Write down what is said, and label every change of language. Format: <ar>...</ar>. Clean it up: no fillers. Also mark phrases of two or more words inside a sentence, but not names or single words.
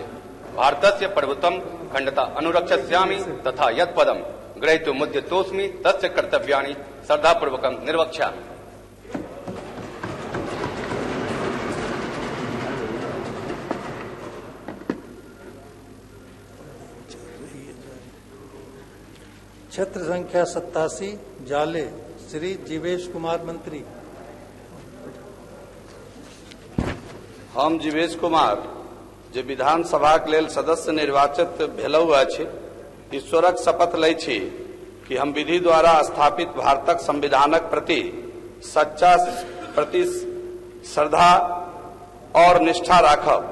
<sa>भारतस्य प्रभुत्वं अखण्डता अनुरक्षस्यामि तथा यत्पदं ग्रहीतुमुद्यतोऽस्मि तस्य कर्तव्यानि श्रद्धापूर्वकं निर्वक्ष्यामि।</sa> <mai>क्षेत्र संख्या 87 जाले श्री जीवेश कुमार मंत्री। हम जीवेश कुमार जे विधानसभा के लेल सदस्य निर्वाचित भेलहुँ अछि, ईश्वरक शपथ लै छी कि हम विधि द्वारा स्थापित भारतक संविधानक प्रति सच्चा श्रद्धा और निष्ठा राखब।</mai>